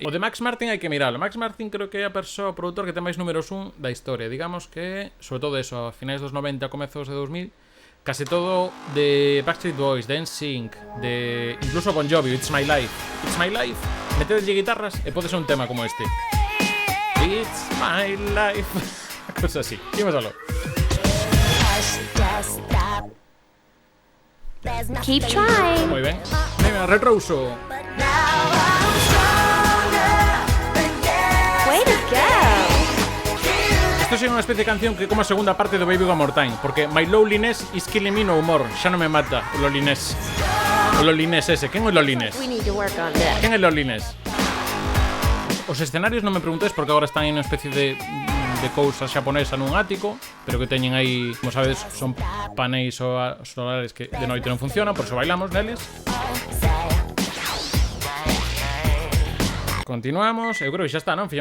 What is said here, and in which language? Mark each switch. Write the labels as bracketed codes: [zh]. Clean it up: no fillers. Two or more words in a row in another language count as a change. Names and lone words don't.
[gl] O de Max Martin hai que miralo. Max Martin creo que é a persoa, o produtor que ten máis números 1 da historia. Digamos que, sobre todo eso, a finais dos 90, comezos de 2000, case todo de Backstreet Boys, de NSYNC, de incluso Bon Jovi, It's My Life. It's My Life. Metedelle guitarras e pode ser un tema como este. [en] It's my life. [gl] Cosa así. Imos algo. [en] Keep trying. [gl] Moi ben. Venga, retrouso. [en] Way to go. [gl] Isto é unha especie de canción que é como a segunda parte do Baby One More Time, porque [en] My Loneliness is killing me no more. [gl] Xa non me mata o loneliness. O loneliness ese. Quen é o loneliness? [en] We need to work on this. [gl] Quen é o loneliness? Os escenarios non me preguntes porque agora están en unha especie de cousa xaponesa nun ático, pero que teñen aí, como sabedes, son paneis solares que de noite non funcionan, por iso bailamos neles. Continuamos, eu creo que xa está, non?